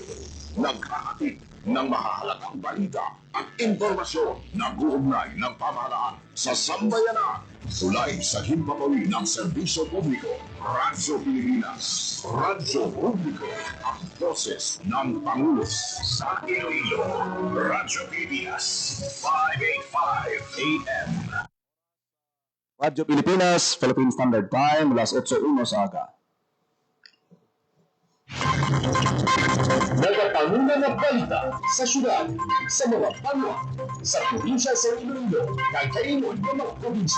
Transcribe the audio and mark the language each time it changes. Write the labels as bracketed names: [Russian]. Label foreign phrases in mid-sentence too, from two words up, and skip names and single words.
[Filipino] Naghahatid ng mahahalagang balita at impormasyon na guugnay ng pamahalaan sa sambayanan. Sulay sa himpapawid ng serbisyo publiko. Radyo Pilipinas. Radyo Publiko. Ang boses ng Pangulo sa Iloilo. Radyo Pilipinas. 585 AM. [Hiligaynon] Radyo Pilipinas, Philippine Standard Time, alas 8:01 sa aga. Nagpanguna na balita sa syudad, sa mga banwa, sa probinsya sa Iloilo, kakaingon ng mga probinsya.